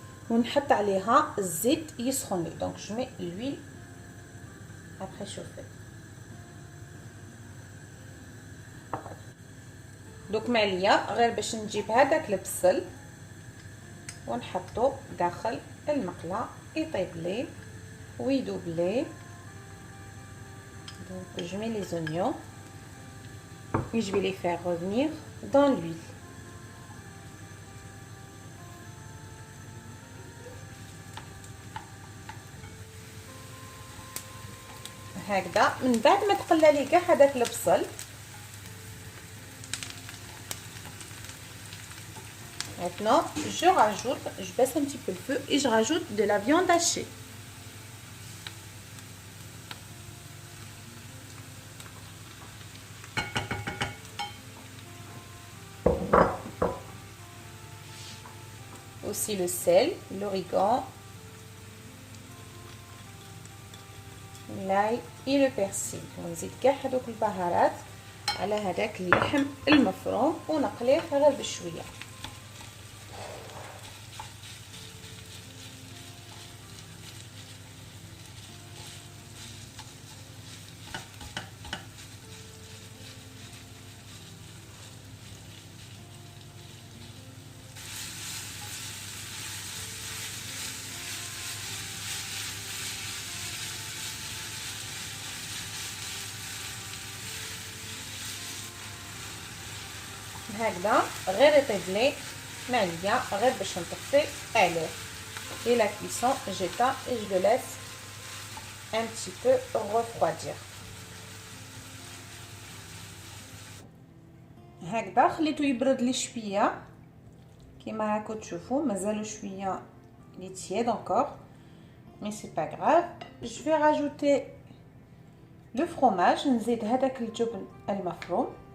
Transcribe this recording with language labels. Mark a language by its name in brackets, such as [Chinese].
[Arabic] ونحط عليها الزيت يسخن لي. [French] Donc je mets l'huile après chauffer. [Arabic] دوك معليا غير باش نجيب هذاك البصل ونحطو داخل المقله يطيب لي ويذوب لي. [French] Donc je mets les oignons et je vais les faire revenir dans l'huile. [Arabic] هكذا من بعد ما تقلى لي كاع هذاك البصل، [French] maintenant je baisse un petit peu le feu et je rajoute de la viande hachée. Aussi le sel, l'origan, l'ail et le persil. [Arabic] ونزيد كاع هذوك البهارات على هذاك اللحم المفروم ونقليه غير بشويه. هكذا غير يطيب لي معليا غير باش نطفي عليه. [French] Et la cuisson j'éteins et je le laisse un petit peu refroidir. [Arabic] هكذا خليته يبرد لي شويه كيما راكم تشوفوا مازالو شويه لي تياد [French] encore, mais c'est pas grave. Je vais rajouter le fromage. [Arabic] نزيد هذاك الجبن المفروم